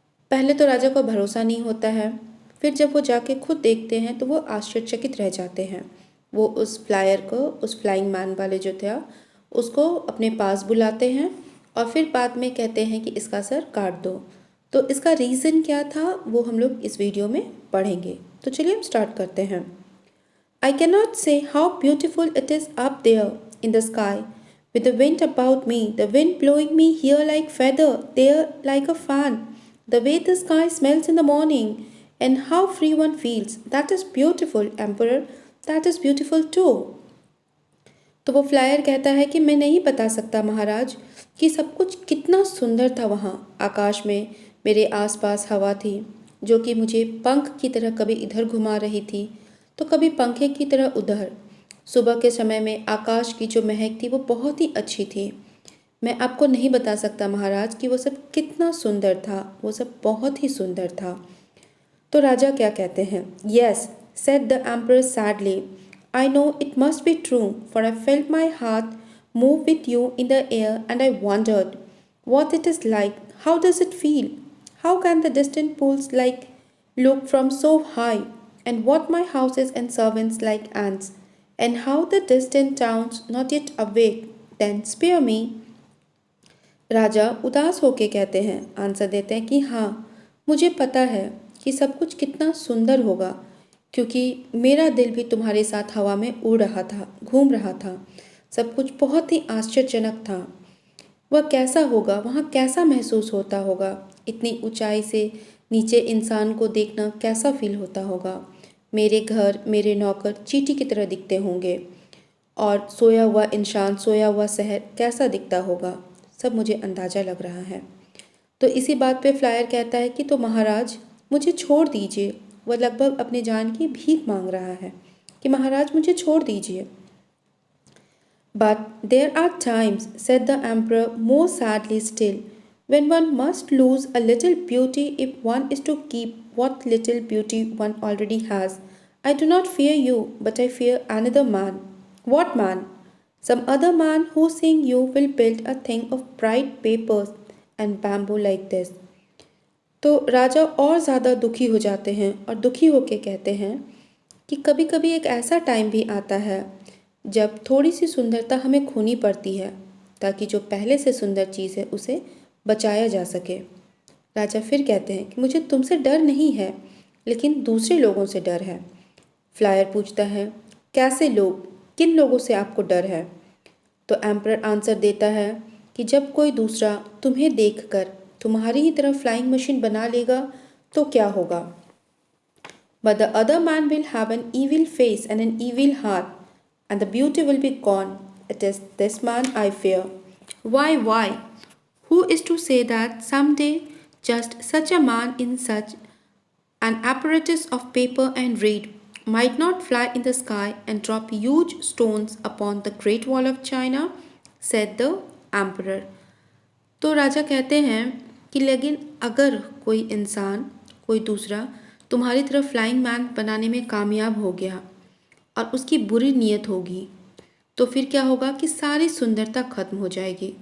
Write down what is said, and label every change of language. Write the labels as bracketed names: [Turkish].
[Hindi] पहले तो राजा को भरोसा नहीं होता है, फिर जब वो जाके खुद देखते हैं तो वो आश्चर्यचकित रह जाते हैं। वो उस फ्लायर को, उस फ्लाइंग मैन वाले जो था, उसको अपने पास बुलाते हैं और फिर बाद में कहते हैं कि इसका सर काट दो। तो इसका रीज़न क्या था वो हम लोग इस वीडियो में पढ़ेंगे। तो चलिए हम स्टार्ट करते हैं। [English] I cannot say how beautiful it is up there in the sky, with the wind about me, the wind blowing me here like feather, there like a fan, the way the sky smells in the morning, and how free one feels. That is beautiful, Emperor. That is beautiful too. [Hindi] तो वो flyer कहता है कि मैं नहीं बता सकता महाराज कि सब कुछ कितना सुंदर था। वहाँ आकाश में मेरे आसपास हवा थी जो कि मुझे पंख की तरह कभी इधर घुमा रही थी तो कभी पंखे की तरह उधर। सुबह के समय में आकाश की जो महक थी वो बहुत ही अच्छी थी। मैं आपको नहीं बता सकता महाराज कि वो सब कितना सुंदर था, वो सब बहुत ही सुंदर था। तो राजा क्या कहते हैं? [English] Yes, said the emperor sadly. I know it must be true, for I felt my heart move with you in the air and I wondered what it is like. How does it feel? How can the distant pools like look from so high? And what my houses and servants like ants? And how the distant towns not yet awake? Then spare me. [Hindi] राजा उदास होके कहते हैं, answer देते हैं कि हाँ, मुझे पता है कि सब कुछ कितना सुंदर होगा, क्योंकि मेरा दिल भी तुम्हारे साथ हवा में उड़ रहा था, घूम रहा था। सब कुछ बहुत ही आश्चर्यजनक था। वह कैसा होगा, वहाँ कैसा महसूस होता होगा, इतनी ऊंचाई से नीचे इंसान को देखना कैसा फील होता होगा। मेरे घर, मेरे नौकर चींटी की तरह दिखते होंगे और सोया हुआ इंसान, सोया हुआ शहर कैसा दिखता होगा, सब मुझे अंदाज़ा लग रहा है। तो इसी बात पे फ्लायर कहता है कि तो महाराज मुझे छोड़ दीजिए। वह लगभग अपने जान की भीख मांग रहा है कि महाराज मुझे छोड़ दीजिए। [English] But there are times, said the emperor more sadly still, when one must lose a little beauty if one is to keep what little beauty one already has. I do not fear you, but I fear another man. What man? Some other man who seeing you will build a thing of bright papers and bamboo like this. [Hindi] तो राजा और ज़्यादा दुखी हो जाते हैं और दुखी होके कहते हैं कि कभी कभी एक ऐसा टाइम भी आता है जब थोड़ी सी सुंदरता हमें खोनी पड़ती है ताकि जो पहले से सुंदर चीज़ है उसे बचाया जा सके। राजा फिर कहते हैं कि मुझे तुमसे डर नहीं है, लेकिन दूसरे लोगों से डर है। फ्लायर पूछता है, कैसे लोग, किन लोगों से आपको डर है? तो एम्परर आंसर देता है कि जब कोई दूसरा तुम्हें देखकर तुम्हारी ही तरह फ्लाइंग मशीन बना लेगा तो क्या होगा? [English] But the other man will have an evil face and an evil heart, and the beauty will be gone. It is this man I fear. Why? Who is to say that someday just such a man in such an apparatus of paper and reed might not fly in the sky and drop huge stones upon the great wall of China? Said the emperor. [Hindi] तो राजा कहते हैं कि लेकिन अगर कोई इंसान, कोई दूसरा तुम्हारी तरफ फ्लाइंग मैन बनाने में कामयाब हो गया और उसकी बुरी नीयत होगी तो फिर क्या होगा कि सारी सुंदरता खत्म हो जाएगी।